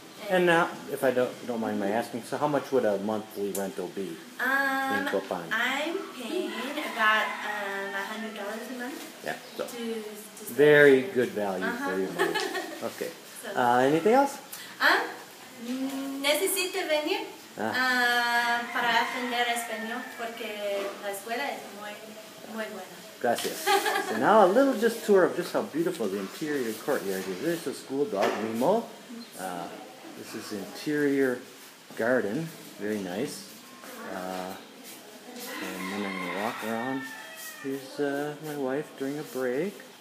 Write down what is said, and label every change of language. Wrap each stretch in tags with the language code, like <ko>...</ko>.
<en>And now, if I don't mind my asking, so how much would a monthly rental be in Copan? I'm paying about $100 a month. Yeah, so to very good value for your money. Okay. Anything else?</en> <es>Necesita venir Para aprender español, porque la escuela es muy buena. Gracias.</es> <en>So now a little just tour of just how beautiful the interior courtyard is. There's the school dog, Nemo. This is the interior garden. Very nice. And then I'm going to walk around. Here's my wife during a break.</en>